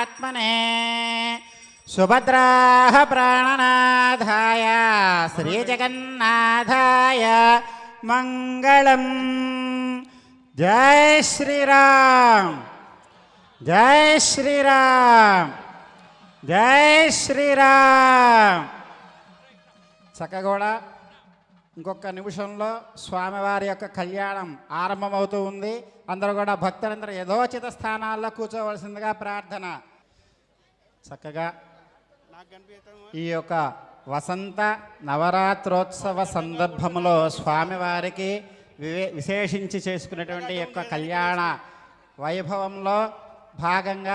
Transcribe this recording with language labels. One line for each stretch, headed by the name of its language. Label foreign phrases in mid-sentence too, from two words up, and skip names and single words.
Sanskrit: महात्मने सुभद्राः प्राणनाथाय श्रीजगन्नाथाय मंगलम। जय श्री राम, जय श्री राम, जय श्री राम।
Telugu: చక్కగా ఇంకొక నిమిషంలో స్వామివారి యొక్క కళ్యాణం ఆరంభమవుతూ ఉంది. అందరూ కూడా భక్తులందరూ యథోచిత స్థానాల్లో కూర్చోవలసిందిగా ప్రార్థన. చక్కగా ఈ యొక్క వసంత నవరాత్రోత్సవ సందర్భంలో స్వామివారికి విశేషించి చేసుకునేటువంటి యొక్క కళ్యాణ వైభవంలో భాగంగా